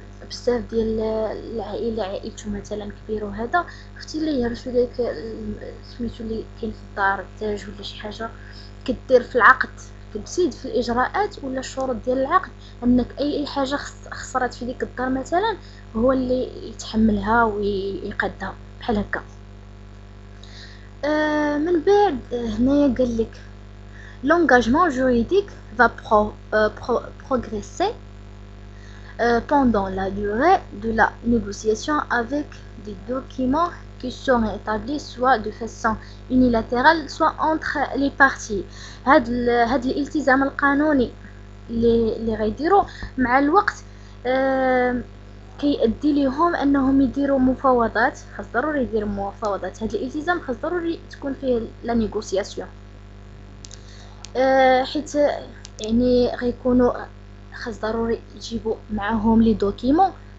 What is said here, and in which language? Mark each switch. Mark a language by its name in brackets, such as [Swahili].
[Arabic] بزاف ديال العائله، عائلته مثلا كبيره، وهذا اختي اللي يهرسوا لك سميتو اللي كاين في الدار التاج ولا شي حاجه، كدير في العقد، كتزيد في الاجراءات ولا الشروط ديال العقد انك اي حاجه خسرت في ديك الدار مثلا هو اللي يتحملها ويقدها، بحال هكا. من بعد هنايا قال لك [French] l'engagement juridique va progresser pendant la durée de la négociation avec des documents qui seront établis soit de façon unilatérale soit entre les parties. [Arabic] هاد الالتزام القانوني اللي غيديروا مع الوقت كيؤدي لهم انهم يديروا مفاوضات، خاص ضروري يديروا مفاوضات. هاد الالتزام خاص ضروري تكون فيه لا نيغوسياسيون، حيت يعني غيكونوا خاص ضروري يجيبوا معاهم لي دوكيمون.